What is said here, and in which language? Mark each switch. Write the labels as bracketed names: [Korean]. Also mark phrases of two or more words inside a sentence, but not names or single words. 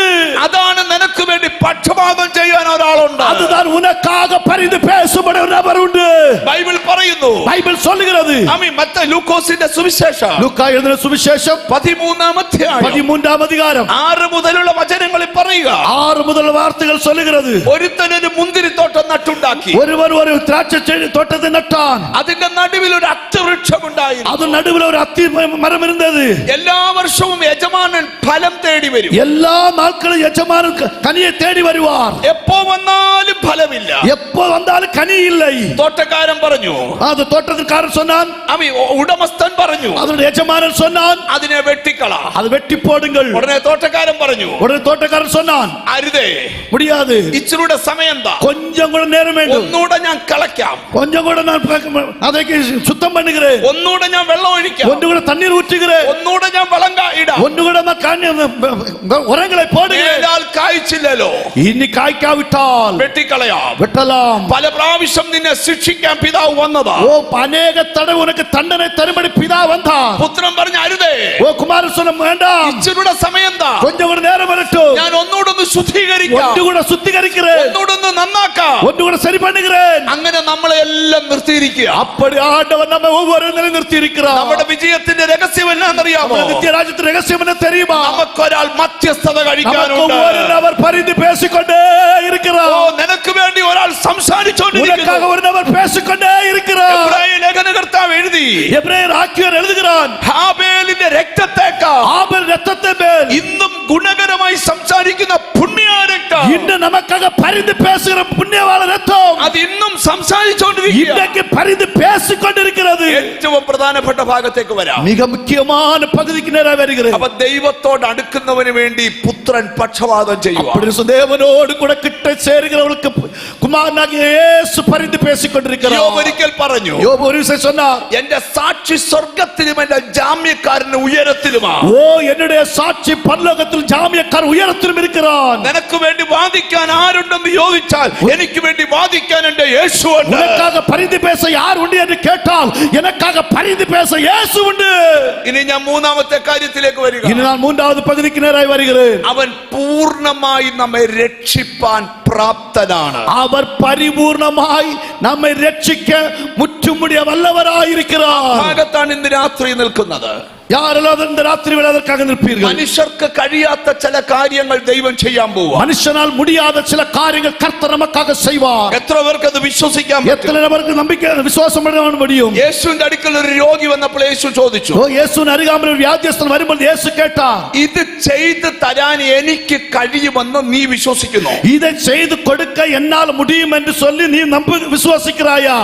[Malayalam] അതാണ് നിനക്ക് വേണ്ടി പക്ഷപാതം ചെയ്യാൻ ഒരാളുണ്ട്. [Tamil] அதுதான் உனக்காக பரிந்து பேசும்படி ஒரு நபர் உண்டு. [Malayalam] ബൈബിൾ പറയുന്നു, [Tamil] பைபிள் சொல்லுகிறது. [Malayalam] മത്ത ലൂക്കോസിന്റെ സുവിശേഷം [Tamil] லூக்கா எழுதின சுவிசேஷம் [Malayalam] 13-ാം അധ്യായം [Tamil] 13-ஆம் அதிகாரம் [Malayalam] 6 മുതലുള്ള വചനങ്ങളിൽ പറയുക, [Tamil] 6 முதல் வார்த்தைகள் சொல்லுகிறது. [Malayalam] ഒരുത്തൻ ഒരു മുന്തിരിത്തോട്ടം നട്ടുണ്ടാക്കി, [Tamil] ஒருவர் ஒரு திராட்சை தோட்டத்தை நட்டான். [Malayalam] അതിന്റെ നടുവിൽ ഒരു അത്തിവൃക്ഷം ഉണ്ടായിരുന്നു. [Tamil] அது நடுவில் ஒரு அத்தி மரம் இருந்தது. [Malayalam] എല്ലാ വർഷവും യജമാനൻ ഫലം തേടി വരും. [Tamil] எல்லா நாட்களும் எஜமானன் கனியை தேடி வருவார். [Malayalam] എപ്പോ വന്നാലും ഫലമില്ല. [Tamil] எப்போ வந்தாலும் கனி இல்லை. [Malayalam] തോട്ടക്കാരൻ പറഞ്ഞു, [Tamil] அது தோட்டத்திற்காரன் சொன்னான், [Malayalam] ഉടമസ്ഥൻ പറഞ്ഞു, [Tamil] அதனுடைய எஜமானன் சொன்னான், [Malayalam] അതിനെ വെട്ടിക്കള. [Tamil] அது வெட்டி போடுங்கள். [Malayalam] ഉടനെ തോട്ടക്കാരൻ പറഞ്ഞു, [Tamil] உடனே தோட்டக்காரன் சொன்னான், [Malayalam] അരുതേ, [Tamil] முடியாது, [Malayalam] ഇച്ചിരൂടെ സമയം താ, [Tamil] கொஞ்சம் கூட நேரம் வேண்டும், [Malayalam] ഒന്നുകൂടെ ഞാൻ കളയ്ക്കാം, [Tamil] கொஞ்சம் கூட நான் அதை சுத்தம் பண்ணுகிறேன், [Malayalam] ഒന്നുകൂടെ ഞാൻ വെള്ളം ഒഴിക്കാം, [Tamil] ஒன்று கூட தண்ணீர் ஊற்றுகிறேன், [Malayalam] ഒന്നുകൂടെ ഞാൻ വളം ഇടാം, [Tamil] ஒன்று கூட உரங்களை போடுகிறேன். [Malayalam] കായ്ച്ചില്ലല്ലോ, [Tamil] இனி காய்க்காவிட்டால் [Malayalam] വെട്ടിക്കളയാം, [Tamil] வெட்டலாம். [Malayalam] പല പ്രാവശ്യം നിന്നെ ശിക്ഷിക്കാൻ പിതാവ് വന്നതാ. [Tamil] ஓ அநேக தடவை உனக்கு தண்டனை தரும்படி பிதா வந்தார். [Malayalam] പുത്രൻ പറഞ്ഞു, അരുതേ, [Tamil] ஓ குமாரன் சொன்ன வேண்டாம், [Malayalam] ഇച്ചിരൂടെ സമയം താ, [Tamil] கொஞ்சம் கூட நேரம் வரட்டும், [Malayalam] ഞാൻ ഒന്നുകൂടെ ഒന്ന് ശുദ്ധീകരിക്കാം, [Tamil] ஒன்று கூட சுத்திகரிக்கிறேன், [Malayalam] ഒന്നുകൂടെ ഒന്ന് നന്നാക്കാം. [Tamil] ஒன்று கூட சரி பண்ணுகிறேன். [Malayalam] അങ്ങനെ നമ്മളെ എല്ലാം നിർത്തിയിരിക്കുക. [Tamil] அப்படி ஆண்டவர் நம்ம ஒவ்வொரு நிறுத்தி இருக்கிறார். [Malayalam] നമ്മുടെ വിജയത്തിന്റെ രഹസ്യം എന്നാണെന്നറിയാമോ? [Tamil] நித்திய ராஜ்யத்தின் ரகசியம் என்ன தெரியுமா? [Malayalam] നമുക്കൊരാൾ മധ്യസ്ഥത [Tamil] நமக்கு [Malayalam] കഴിക്കാനുണ്ട്. [Tamil] ஒரு நபர் பரிந்து பேசிக்கொண்டே இருக்கிறார். [Malayalam] നിനക്ക് വേണ്ടി ഒരാൾ സംസാരിച്ചുകൊണ്ടിരിക്കുന്നു. [Tamil] உனக்காக ஒரு நபர் பேசிக்கொண்டே இருக்கிறார். [Malayalam] എബ്രായ ലേഖനകർത്താവ് എഴുതി, [Tamil] எபிரேயர் ஆக்கியோர் எழுதுகிறான், [Malayalam] ഹാബേലിന്റെ രക്തത്തേക്കാൾ [Tamil] ஆபேல் இரத்தத்தை மேல் [Malayalam] ഇന്നും ഗുണകരമായി സംസാരിക്കുന്ന പുണ്യരക്തം, [Tamil] இன்று நமக்காக பரிந்து பேசுகிற புண்ணியவாள ரத்தம் [Malayalam] അത് ഇന്നും സംസാരിച്ചുകൊണ്ടിരിക്കുക. [Tamil] இன்றைக்கு பரிந்து பேசிக்கொண்டிருக்கிறது. [Malayalam] ഏറ്റവും പ്രധാനപ്പെട്ട ഭാഗത്തേക്ക് വരാം. [Tamil] மிக முக்கியமான பகுதிக்கு நேரா வருகிறது. [Malayalam] അപ്പൊ ദൈവത്തോട് അടുക്കുന്നവന് വേണ്ടി പുത്രൻ പക്ഷപാതം ചെയ്യുക. [Tamil] அப்படி தேவனோடு கூட கிட்ட சேருகிறவர்களுக்கு குமாரனாகிய இயேசு பரிந்து பேசிக்கொண்டிருக்கிறார். [Malayalam] യോബ് ഒരിക്കൽ പറഞ്ഞു, [Tamil] யோபு ஒரு விஷயம் சொன்னார், [Malayalam] എന്റെ സാക്ഷി സ്വർഗത്തിലും എന്റെ ജാമ്യക്കാരന് ഉയരത്തിലുമാണ്. [Tamil] ஓ என்னுடைய சாட்சி பரலோகத்தில் ஜாமியக்காரன் உயரத்திலும் இருக்கிறான். [Malayalam] നിനക്ക് വേണ്ടി വാദിക്കാൻ ആരുണ്ടെന്ന് ചോദിച്ചാൽ എനിക്ക് വേണ്ടി വാദിക്കാൻ എന്റെ യേശു ഉണ്ട്. [Tamil] உனக்காக பரிந்து பேச யார் உண்டு என்று கேட்டால் எனக்காக பரிந்து பேச இயேசு உண்டு. [Malayalam] ഇനി ഞാൻ മൂന്നാമത്തെ കാര്യത്തിലേക്ക് വരിക. [Tamil] இனி நான் மூன்றாவது பகுதிக்கு நேராய் வருகிறேன். [Malayalam] അവൻ പൂർണ്ണമായി നമ്മെ രക്ഷിപ്പാൻ പ്രാപ്തനാണ്. [Tamil] அவர் பரிபூரணமாய் நம்மை ரட்சிக்க முற்றுமுடிய வல்லவராயிருக்கிறார். [Malayalam] ഭാഗത്താണ് ഇന്ന് രാത്രി നിൽക്കുന്നത്. [Tamil] யாரெல்லாம் இந்த ராத்திரி வேளை அதற்காக நிற்பீர்கள்? [Malayalam] മനുഷ്യർക്ക് കഴിയാത്ത ചില കാര്യങ്ങൾ ദൈവം ചെയ്യാൻ പോവുക. [Tamil] மனுஷனால் முடியாத சில காரியங்கள் கர்த்தர் நமக்காக செய்வார். [Malayalam] എത്ര പേർക്ക് അത് വിശ്വസിക്കാൻ പറ്റും? [Tamil] எத்தனை நபருக்கு நம்பிக்கை விசுவாசம் பண்ண முடியும்? [Malayalam] യേശുവിന്റെ അടുക്കൽ ഒരു രോഗി വന്നപ്പോൾ യേശു ചോദിച്ചു, [Tamil] ஓ இயேசுவின் அருகாமையில் ஒரு வியாதியஸ்தன் வரும்போது இயேசு கேட்டார், [Malayalam] ഇത് ചെയ്ത് തരാൻ എനിക്ക് കഴിയുമെന്ന് നീ വിശ്വസിക്കുന്നു? [Tamil] இதை செய்து கொடுக்க என்னால் முடியும் என்று சொல்லி நீ விசுவாசிக்கிறாயா?